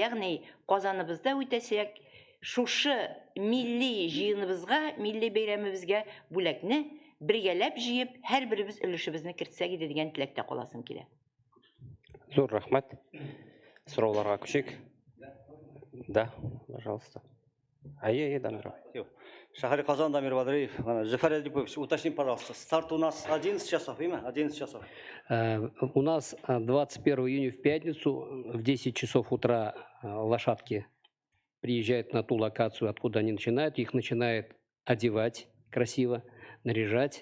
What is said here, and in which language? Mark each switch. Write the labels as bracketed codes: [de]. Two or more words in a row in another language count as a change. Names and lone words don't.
[tt] Ягъни Казаныбызда үтәсәк, шушы милли җыеныбызга, милли бәйрәмебезгә бүләкне бергәләп җыеп, һәрберебез өлешебезне кертсәк иде дигән теләктә каласым килә. Зур рәхмәт. Сорауларга күчик. [ru] Да, пожалуйста. Дамиров. Шахари Казан, Дамир Бадриев. Жафар Эдипович, уточни, пожалуйста, старт у нас 11 часов, имя? 11 часов. У нас 21 июня в пятницу в 10 часов утра лошадки приезжают на ту локацию, откуда они начинают. Их начинают одевать красиво, наряжать.